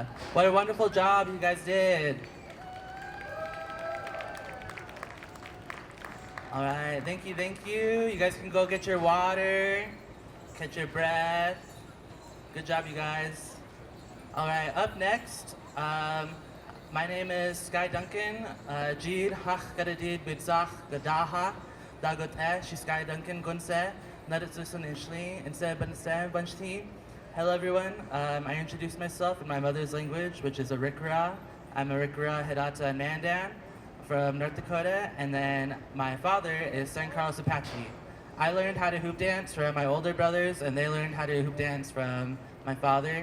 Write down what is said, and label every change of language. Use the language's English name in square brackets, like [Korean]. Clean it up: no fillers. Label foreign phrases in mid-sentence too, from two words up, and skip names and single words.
[English] What a wonderful job you guys did. All right, thank you, thank you. You guys can go get your water, catch your breath. Good job, you guys. All right, up next, my name is Sky Duncan. [Arikapú] Jid hach gadadid bidzach gadaha dagot she Sky Duncan gunse nadatusun inshli inse banse bunchti. [English] Hello, everyone. I introduced myself in my mother's language, which is Arikara. I'm Arikara Hidata and Mandan from North Dakota, and then my father is San Carlos Apache. I learned how to hoop dance from my older brothers, and they learned how to hoop dance from my father.